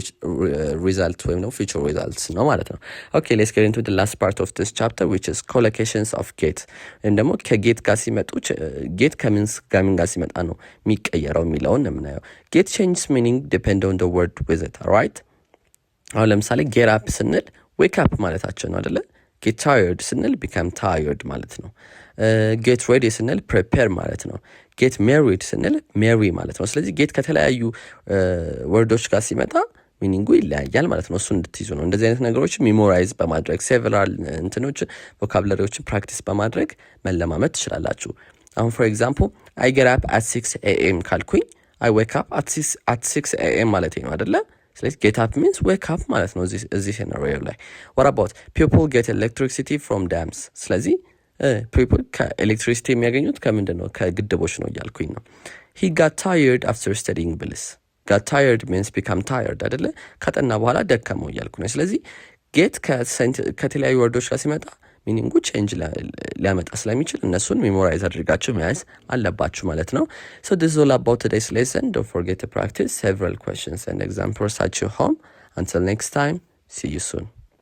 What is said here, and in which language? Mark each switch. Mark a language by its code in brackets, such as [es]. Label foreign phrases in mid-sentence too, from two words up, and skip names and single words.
[am] ሪዛልት ወይም ነው ፊቸር ሪዛልትስ ነው ማለት ነው። [en] okay let's get into the last part of this chapter which is collocations of get [am] ወይም ደግሞ ከጌት ጋር ሲመጡ get ከምን ጋር ሲመጣ ነው የሚቀየረው የሚለውን የምናየው። [en] get changes meaning depend on the word with it alright [am] አሁን ለምሳሌ [en] get up [am] ስንል [en] wake up [am] ማለታችን ነው አይደለ? [en] get tired [am] ስንል [en] become tired [am] ማለት ነው። [en] get ready [am] ስንል prepare ማለት ነው። [en] get married [am] ስንል marry ማለት ነው። ስለዚህ get ከተለያዩ ወርዶች ጋር ሲመጣ ሚኒንጉ ይለያያል ማለት ነው። እሱ እንድትይዙ ነው። እንደዚህ አይነት ነገሮች ሜሞራይዝ በማድረግ several ቮካብላሪዎችን ፕራክቲስ በማድረግ መለማመድ ትችላላችሁ። አሁን [en] for example I get up at 6 a.m. [am] ካልኩኝ [en] I wake up at 6 a.m. [am] ማለት ነው አይደለ? ስለዚህ [en] get up means wake up [am] ማለት ነው እዚህ scenario ላይ። [en] what about people get electricity from dams [am] ስለዚህ people ከኤሌክትሪሲቲ የሚያገኙት ከምንድን ነው? ከግድቦች ነው እያልኩኝ ነው። [en] he got tired after studying [am] ብልስ [en] got tired means become tired [am] አይደለ? ከጠና በኋላ ደከመው እያልኩ ነው። ስለዚህ get ከተለያዩ ወርዶች ጋር ሲመጣ ሚኒንጉ ቼንጅ ሊያመጣ ስለሚችል እነሱን ሜሞራይዝ አድርጋችሁ መያዝ አለባችሁ ማለት ነው። [en] so this is all about today's lesson. Don't forget to practice several questions and examples at your home. Until next time, see you soon.